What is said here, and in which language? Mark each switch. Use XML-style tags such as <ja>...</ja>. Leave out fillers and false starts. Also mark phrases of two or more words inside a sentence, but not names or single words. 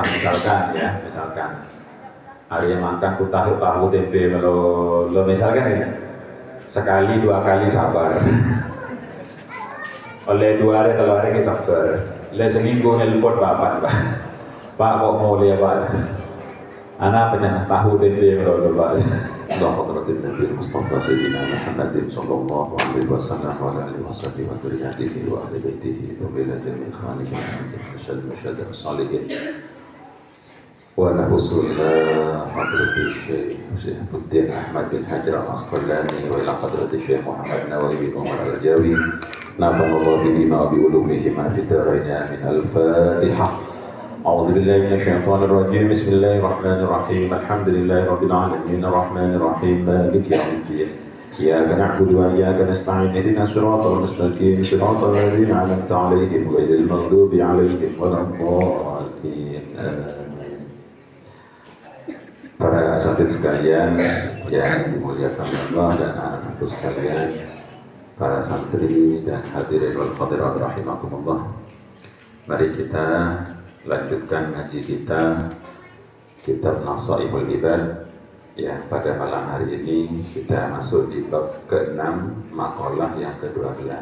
<id>Misalkan hari makan ku tahu tempe lo misalkan ya, sekali dua kali sabar. Oleh 2 hari 3 hari ke sabar. Le seminggu nelpon bapak, Pak kok mau lihat Pak? Anak pengen tahu tempe lo Pak.</id> <ar>الله حضرة النبي مصطفى سيدنا محمد صلى الله عليه وسلم وآله وصحبه وذريته وأهل بيته إلى جميع الخالقين مشادر صالحين ورسول الله حضرة الشيخ سيف الدين أحمد بن حجر العسقلاني وإلى حضرة الشيخ محمد نووي بن عمر الجاوي نفعنا الله بهما وبعلومهما في الدارين آمين. Al-Fatihah. أعوذ بالله من الشيطان الرجيم بسم الله الرحمن الرحيم الحمد لله رب العالمين الرحمن الرحيم مالك يوم الدين إياك نعبد وإياك نستعين اهدنا الصراط المستقيم صراط الذين أنعمت عليهم غير المغضوب عليهم ولا الضالين آمين.</ar> <id>Para asatidz sekalian yang dimuliakan Allah dan anak-anakku sekalian, para santri dan</id> <ar>الحاضرين والحاضرات رحمكم الله,</ar> <id>mari kita lanjutkan ngaji kita kitab Nasaihul Ibad yang pada malam hari ini kita masuk di bab ke-6 makalah yang ke-12.</id>